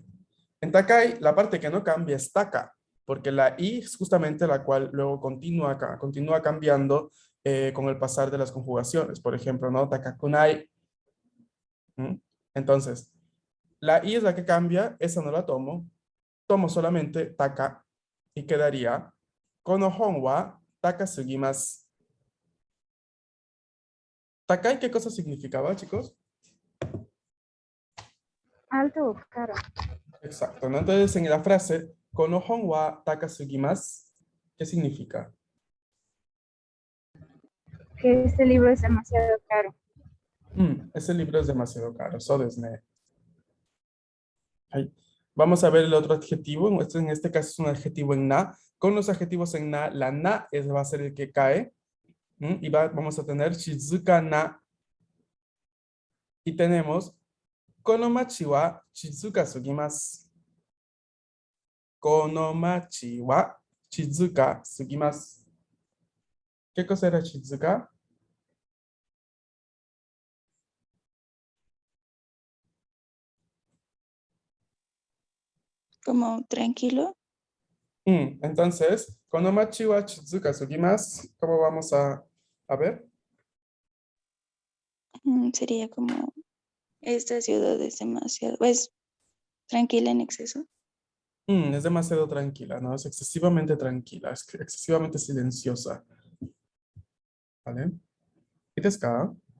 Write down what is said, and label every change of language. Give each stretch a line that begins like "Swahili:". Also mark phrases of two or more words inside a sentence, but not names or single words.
Spanish: En takai, la parte que no cambia es taka, porque la i es justamente la cual luego continúa cambiando con el pasar de las conjugaciones. Por ejemplo, ¿no? Takakunai. ¿Mm? Entonces, la i es la que cambia, esa no la tomo solamente taka y quedaría
Japanese: この本は高すぎます.
Spanish: Takai, ¿qué cosa significaba, chicos? Alto o caro. Exacto, ¿no? Entonces, en la frase
Japanese: この本は高すぎます,
Spanish: ¿qué significa? Que este libro es demasiado caro. Ese libro es demasiado caro.
Japanese: そうですね. Ahí.
Spanish: Vamos a ver el otro adjetivo. En este caso es un adjetivo en na. Con los adjetivos en na, la na va a ser el que cae. Y vamos a tener
Japanese: 静かな.
Spanish: Y tenemos
Japanese: この町は静かすぎます. この町は静かすぎます.
Spanish: ¿Qué cosa era shizuka? Como tranquilo. Entonces,
Japanese: この町は静かすぎます,
Spanish: ¿cómo vamos a ver? Sería como, esta ciudad es demasiado, es tranquila en exceso. Es demasiado tranquila, ¿no? Es excesivamente tranquila, es excesivamente silenciosa. ¿Vale? ¿Y te escapa?